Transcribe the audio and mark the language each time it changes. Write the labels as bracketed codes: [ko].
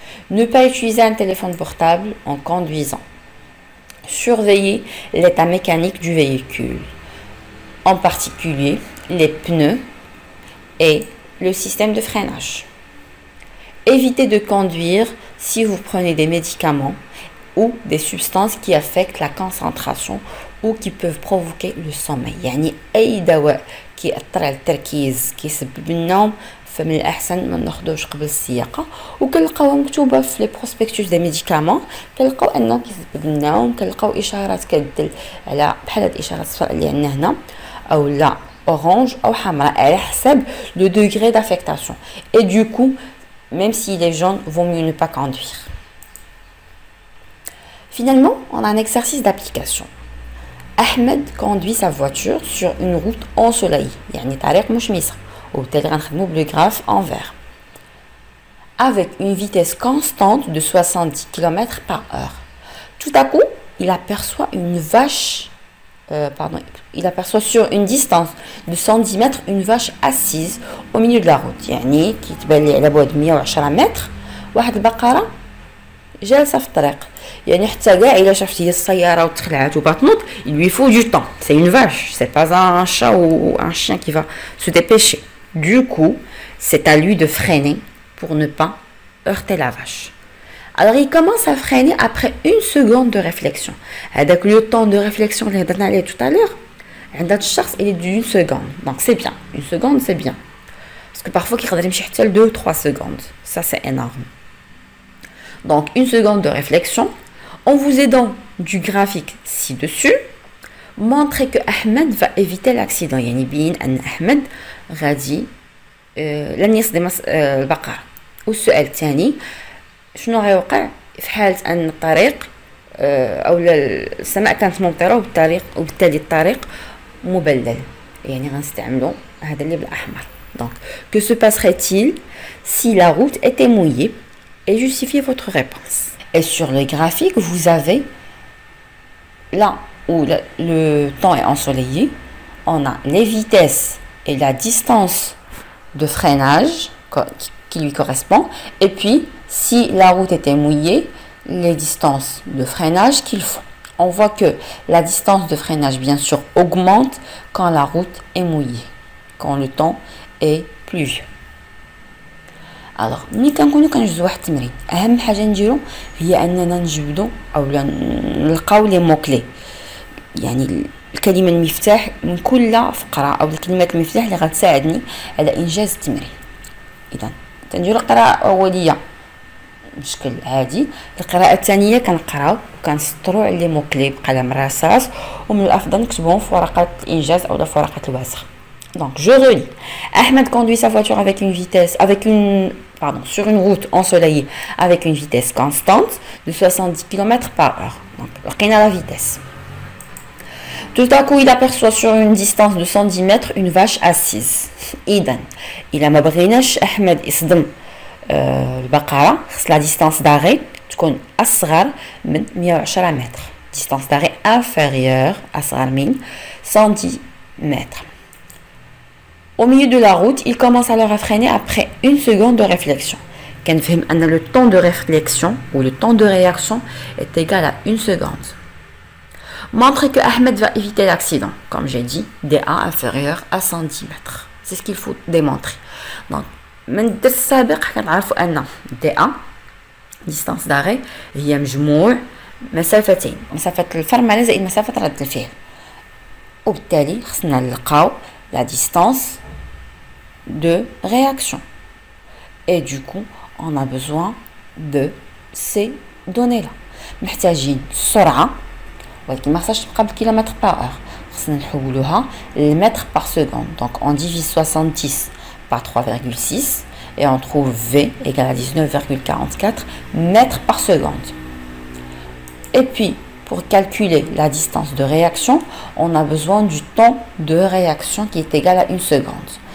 [fr] Ne pas utiliser un téléphone portable en conduisant. Surveillez l'état mécanique du véhicule, en particulier les pneus et le système de freinage. Évitez de conduire si vous prenez des médicaments ou des substances qui affectent la concentration ou qui peuvent provoquer le sommeil. [ar] يعني أي دواء كيأثر على التركيز كيسبب النوم فمن الأحسن ما ناخدوش قبل السياقة. وكنلقاوها مكتوبة في لي بروسبكتوس دي ميديكامون، كنلقاو أنه كيسبب النوم، كنلقاو إشارات كتدل على بحال هاد الإشارات الصفراء اللي عندنا هنا أو لا أورانج أو حمراء على حسب لو دوغري دافيكتاسيون. [fr] Et du coup, même s'il est jaune, vaut mieux ne pas conduire. Finalement, on a un exercice d'application. Ahmed conduit sa voiture sur une route ensoleillée, [ar] يعني طريق مشمسة، وبالتالي غنخدمو [fr] بلو graphe en vert. Avec une vitesse constante de 70 km par heure. Tout à coup, il aperçoit une vache, il aperçoit sur une distance de 110 mètres une vache assise au milieu de la route. [ar] يعني كيتبان لي على بعد 110 متر واحد البقرة جالسة في الطريق. يعني حتى كاع الا شافت هي السياره وتخلعات وبطنط [fr] il lui faut du temps. C'est une vache, c'est pas un chat ou un chien qui va se dépêcher. Du coup, c'est à lui de freiner pour ne pas heurter la vache. Alors il commence à freiner après une seconde de réflexion. هذاك le temps de réflexion [ar] اللي هضرنا عليه [fr] tout à l'heure [ar] عند هذا الشخص [fr] il est d'une seconde. Donc c'est bien, une seconde c'est bien. Parce que parfois [ar] كيقدر يمشي حتى ل [fr] 2 ou 3 secondes. Ça c'est énorme. Donc une seconde de réflexion. En vous aidant du graphique ci-dessus, montrez que Ahmed va éviter l'accident. [ar] يعني بين أن أحمد غادي لن يصدم البقرة. والسؤال الثاني شنو غيوقع في حالة أن الطريق أو السماء كانت ممطرة وبالتالي الطريق مبلل، يعني غنستعملو هذا اللي بالأحمر. [fr] Donc que se passerait-il si la route était mouillée? Et justifiez votre réponse. Et sur le graphique, vous avez là où le temps est ensoleillé, on a les vitesses et la distance de freinage qui lui correspond. Et puis, si la route était mouillée, les distances de freinage qu'il faut. On voit que la distance de freinage, bien sûr, augmente quand la route est mouillée, quand le temps est pluvieux. [ar] Alors, ملي كنكونوا كنجبدوا واحد التمرين، اهم حاجه نديرو هي اننا نجبدوا اولا نلقاو لي موكلي، يعني الكلمه المفتاح من كل فقره او الكلمات المفتاح اللي غتساعدني على انجاز التمرين. اذا تنديروا قراءه اوليه بشكل عادي، القراءه الثانيه كنقراو وكنسطروا على لي موكلي بقلم رصاص، ومن الافضل نكتبوهم في ورقه الانجاز او في ورقه الوسخ. [fr] Donc je relis. Ahmed conduit sa voiture avec une vitesse, sur une route ensoleillée avec une vitesse constante de 70 km par heure. Donc on a la vitesse. Tout à coup, il aperçoit sur une distance de 110 mètres une vache assise. [ar] إذن إلا ما بغيناش أحمد يصدم البقرة، خص la distance d'arrêt تكون أصغر من 110 متر. [fr] Distance d'arrêt inférieure [ar] أصغر من [fr] 110 mètres. Au milieu de la route, il commence alors à freiner après une seconde de réflexion. Le temps de réflexion ou le temps de réaction est égal à une seconde. Montre que Ahmed va éviter l'accident, comme j'ai dit, DA inférieur à 110 mètres. C'est ce qu'il faut démontrer. [ar] Donc, من الدرس السابق كنعرفوا أن DA distance d'arrêt هي مجموع مسافتين، مسافة الفرملة زائد مسافة رد الفعل. وبالتالي خصنا نلقاو la distance de réaction. [fr] Et du coup, on a besoin de ces données-là. [ar] محتاجين السرعة، ولكن ما خصهاش تبقى بالكيلومتر par heure. خصنا نحولوها للمتر par seconde. [fr] Donc on divise 70 par 3,6 et on trouve V égale à 19,44 mètres par seconde. Et puis, pour calculer la distance de réaction, on a besoin du temps de réaction qui est égal à une seconde.